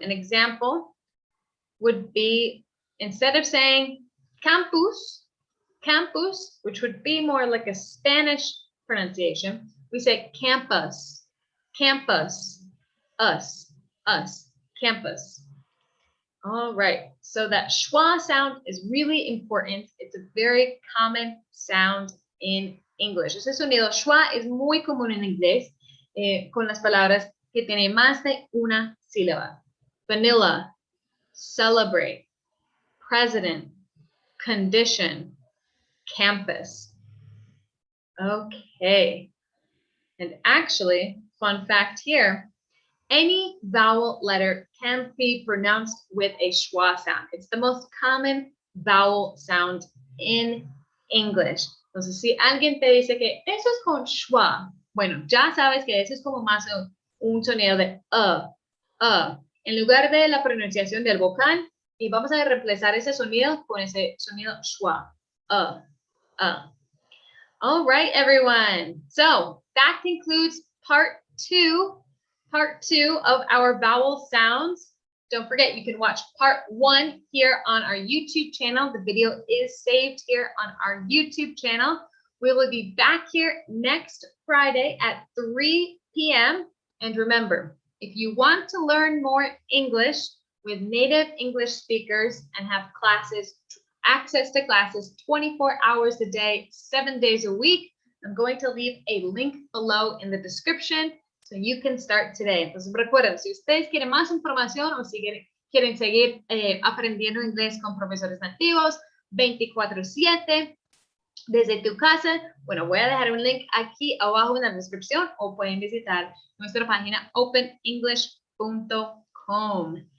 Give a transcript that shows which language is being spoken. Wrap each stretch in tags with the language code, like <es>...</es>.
<en>An example would be, instead of saying campus, campus, which would be more like a Spanish pronunciation, we say campus, campus, us, campus. All right, so that schwa sound is really important. It's a very common sound in English.</en> <es>Ese sonido schwa es muy común en inglés con las palabras que tienen más de una sílaba.</es> <en>Vanilla, celebrate, president, condition, campus. Okay, and actually, fun fact here, any vowel letter can be pronounced with a schwa sound. It's the most common vowel sound in English.</en> <es>Entonces, si alguien te dice que eso es con schwa, bueno, ya sabes que eso es como más un sonido de en lugar de la pronunciación del vocal, y vamos a reemplazar ese sonido con ese sonido schwa.</es> <en>All right, everyone. So that concludes part two of our vowel sounds. Don't forget, you can watch part 1 here on our YouTube channel. The video is saved here on our YouTube channel. We will be back here next Friday at 3 p.m. And remember, if you want to learn more English with native English speakers and have classes, access to classes 24 hours a day, 7 days a week, I'm going to leave a link below in the description so you can start today.</en> <es>Entonces recuerden, si ustedes quieren más información o si quieren seguir aprendiendo inglés con profesores nativos 24/7 desde tu casa, bueno, voy a dejar un link aquí abajo en la descripción o pueden visitar nuestra página openenglish.com.</es>